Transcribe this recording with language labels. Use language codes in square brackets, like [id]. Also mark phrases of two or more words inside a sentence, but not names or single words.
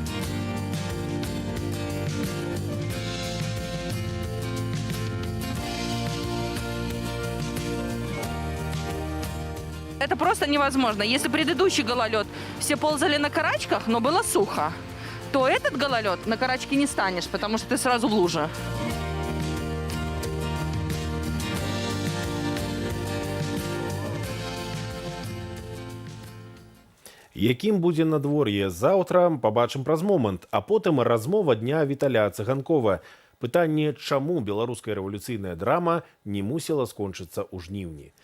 [ru] Это просто невозможно. Если предыдущий гололед все ползали на карачках, но было сухо, то этот гололед на карачке не станешь, потому что ты сразу в луже. [be] Якім будзе надвор'е заўтра, пабачым праз момант, а потым размова дня Віталя Цыганкова. Пытанне, чаму беларуская рэвалюцыйная драма не мусіла скончыцца ў жніўні.